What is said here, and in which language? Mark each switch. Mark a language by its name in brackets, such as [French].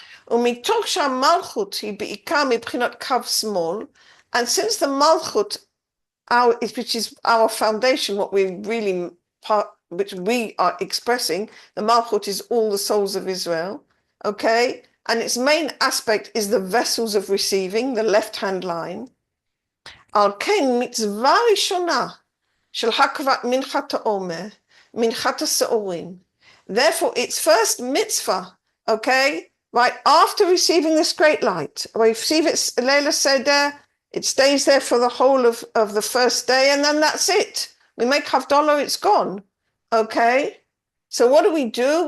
[Hebrew] ומתוך שהמלכות היא בעיקר מבחינת קו שמאל, [English] and since the malchut, which is our foundation, what we really which we are expressing, the malchut is all the souls of Israel, okay, and its main aspect is the vessels of receiving, the left-hand line. [Hebrew] על כן מצווה ראשונה של הקרבת מנחת העומר, מנחת השעורים. [English] Therefore, its first mitzvah, okay, right after receiving this great light, we receive it Leila Seder, it stays there for the whole of the first day, and then that's it. We make Havdalah, it's gone, okay? So what do?